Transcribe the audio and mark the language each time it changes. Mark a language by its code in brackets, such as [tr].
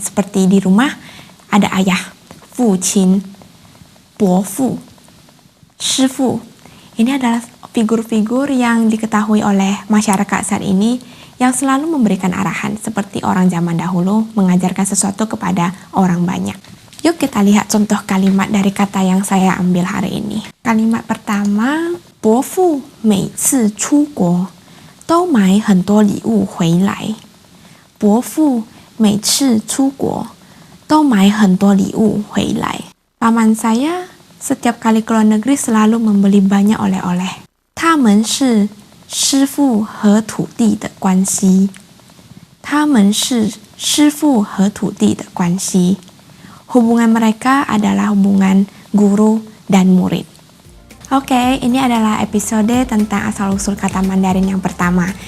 [id] Seperti di rumah ada ayah, fuqin, bofu, shifu. Ini adalah figur-figur yang diketahui oleh masyarakat saat ini yang selalu memberikan arahan seperti orang zaman dahulu mengajarkan sesuatu kepada orang banyak. Yuk kita lihat contoh kalimat dari kata yang saya ambil hari ini. Kalimat pertama, [zh] 伯父每次出国都买很多礼物回来。伯父每次出国都买很多礼物回来。 [id] Paman saya setiap kali ke luar negeri selalu membeli banyak oleh-oleh. [zh] 他们是师父和土地的关系。他们是师父和土地的关系。 [id] Hubungan mereka adalah hubungan guru dan murid. Oke, ini adalah episode tentang asal-usul kata Mandarin yang pertama.